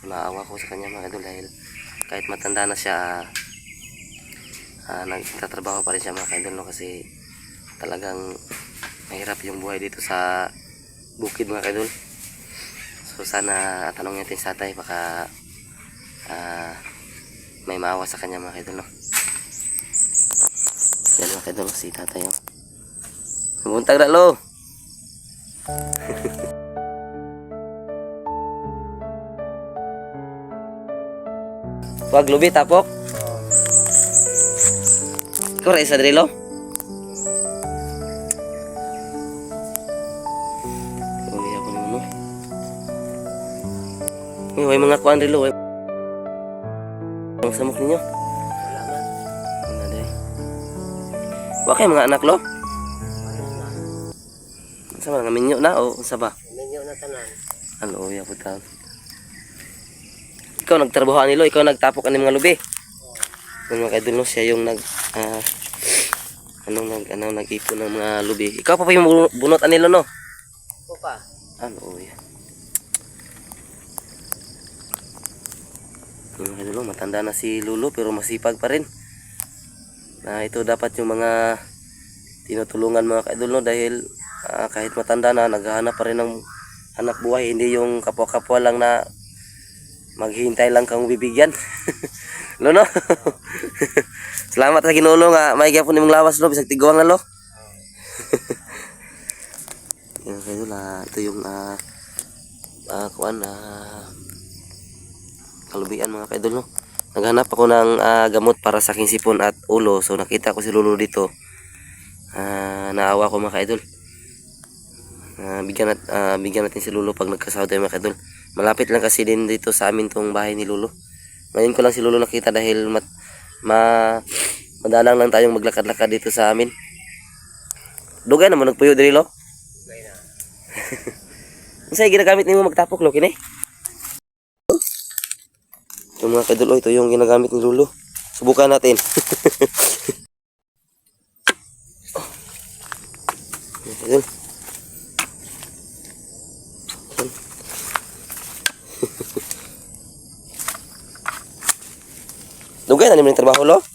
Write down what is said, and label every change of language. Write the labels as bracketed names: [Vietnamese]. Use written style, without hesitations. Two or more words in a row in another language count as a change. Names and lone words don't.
[Filipino] So naawa ko sa kanya mga kaidol dahil kahit matanda na siya, nagtatrabaho pa rin siya mga kaidol, no, kasi talagang mahirap yung buhay dito sa bukid mga kaidol. So sana tanong natin sa tatay, baka may maawa sa kanya mga kaidol, no. Yan mga kaidol, si tatay, oh. [Cebuano] Buntag na lo. Wag lubi tapok. Ikaw ra isa diri lo. Oh iya ko no. Way mga kuan diri lo. Ang samok ninyo. Wala man. Wala day. Wa kay mga anak lo? Sa mga minyo na o sa ba? Minyo na tanan. Ano ya putang. Ikaw nagtrabaho nilo, ikaw nagtapok ani mga lubi. [Filipino] Mga kaidol, no, siya yung nag-ipon ng mga lubi. [Cebuano] Ikaw pa yung bunot anilo, no? Ko pa. Ano ya. [Filipino] Mga kaidol, no, matanda na si Lulu pero masipag pa rin. Na ito dapat yung mga tinutulungan mga kaidol, no, dahil kahit matanda na, naghahanap pa rin ng anak buhay, hindi yung kapwa-kapwa lang na maghihintay lang kang bibigyan. [Cebuano] Lo, no? Salamat sa Ginoo nga may gyapon nimong lawas lo bisag tiguang na lo. [Filipino] Yan kayo la, ito yung kalubian mga kaidol, no. Naghanap ako ng gamot para sa aking sipon at ulo. So nakita ko si Lulu dito. Naawa ko mga kaidol. Bigyan natin si Lulu pag nagkasahod tayo mga kaidol. Malapit lang kasi din dito sa amin tong bahay ni Lulu. Ngayon ko lang si Lulu nakita dahil madalang lang tayong maglakad-lakad dito sa amin. [Cebuano] Dugay naman nagpuyo diri lo. Gay na. Unsay ginagamit nimo magtapok lo kini? [Filipino] Ito mga kaidol, ito yung ginagamit ni Lulu. Subukan natin. Kaidol. [Cebuano] Dugay na naman yung trabaho lo?